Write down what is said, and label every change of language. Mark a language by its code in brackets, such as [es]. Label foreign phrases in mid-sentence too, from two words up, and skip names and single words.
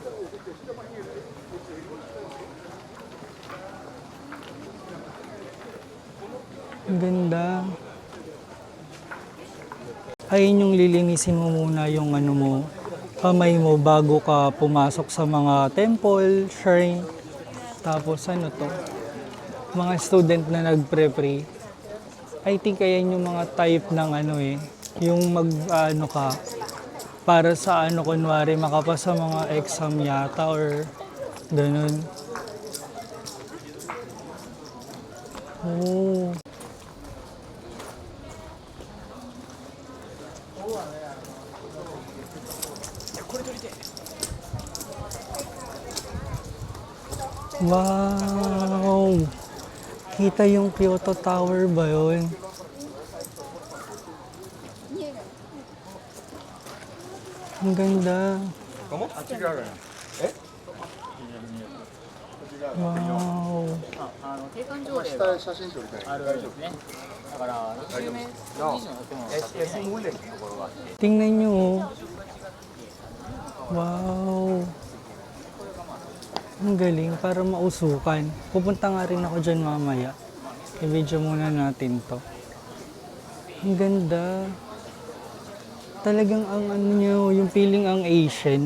[tl] Ang ganda. Ayun yung lilinisin mo muna yung kamay mo bago ka pumasok sa mga temple, shrine. Tapos to? Mga student na nagpre-pray. [en] I think [tl] ayan yung mga type ng yung ka para sa kunwari makapasa mga exam yata or ganun. Oh. Wow! Kita yung Kyoto Tower ba yun? Ang ganda. Wow! [ja] 景観条例はあるんですね。だから20名以上の建物を建てない。 [tl] Tingnan nyo. Oh. Wow! Ang galing, para mausukan. Pupunta nga rin ako dyan mamaya. I-video muna natin to. Ang ganda. Talagang ang yung feeling ang Asian.